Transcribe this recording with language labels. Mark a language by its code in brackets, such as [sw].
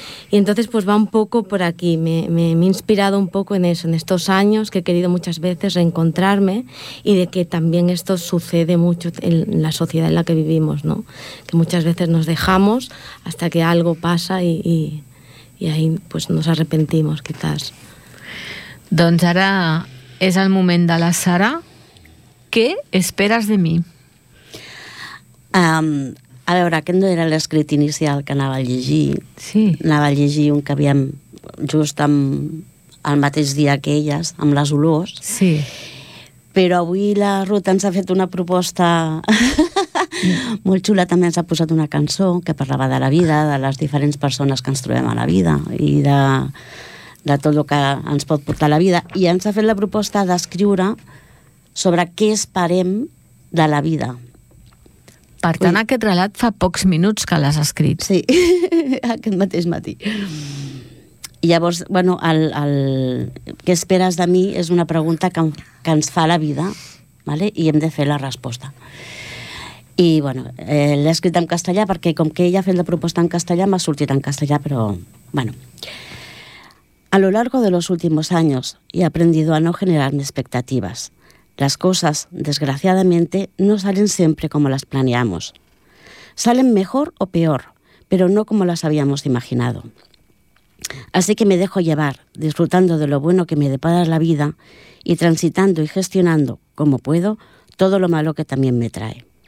[es] Y entonces pues va un poco por aquí, me he inspirado un poco en eso, en estos años que he querido muchas veces reencontrarme y de que también esto sucede mucho en la sociedad en la que vivimos, ¿no? Que muchas veces nos dejamos hasta que algo pasa y ahí pues nos arrepentimos, quizás. [ca] Doncs ara és el moment de la Sara. [es] ¿Qué esperas de mí? [ca] A veure, aquest no era l'escrit inicial que anava a llegir. Sí. Anava a llegir un que havíem just amb el mateix dia que elles, amb les olors. Sí. Però avui la Ruta ens ha fet una proposta molt xula. També ens ha posat una cançó que parlava de la vida, de les diferents persones que ens trobem a la vida i de tot el que ens pot portar a la vida. I ens ha fet la proposta d'escriure sobre què esperem de la vida. Per tant, ui, aquest relat fa pocs minuts que l'has escrit. Sí, aquest mateix matí. I llavors, bueno, què esperes de mi és una pregunta que ens fa la vida, ¿vale? I hem de fer la resposta. I, bueno, l'he escrit en castellà perquè com que ella ha fet la proposta en castellà, m'ha sortit en castellà, però, bueno. [es] A lo largo de los últimos años he aprendido a no generarme expectativas. Las cosas, desgraciadamente, no salen siempre como las planeamos. Salen mejor o peor, pero no como las habíamos imaginado. Así que me dejo llevar, disfrutando de lo bueno que me depara la vida y transitando y gestionando, como puedo, todo lo malo que también me trae.